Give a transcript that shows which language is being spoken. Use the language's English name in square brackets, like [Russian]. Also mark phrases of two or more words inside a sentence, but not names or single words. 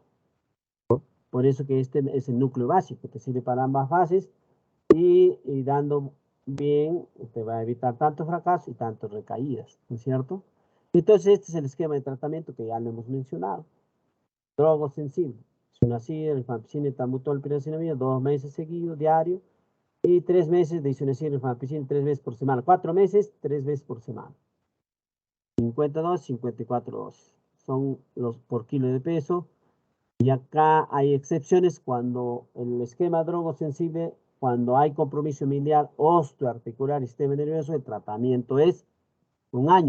[Spanish] Por eso que este es el núcleo básico, que sirve para ambas fases y dando bien, te va a evitar tanto fracaso y tanto recaídas, ¿no es cierto? Entonces, este es el esquema de tratamiento que ya lo hemos mencionado. Drogo sensible, isoniazida, rifampicina, etambutol, piracinamida, 2 meses seguidos, diario, y 3 meses de isoniazida, rifampicina, 3 veces por semana. 4 meses, 3 veces por semana. 52, 54 dosis. Son los por kilo de peso. Y acá hay excepciones cuando el esquema drogo sensible, cuando hay compromiso miliar, osteoarticular y sistema nervioso, el tratamiento es 1 año.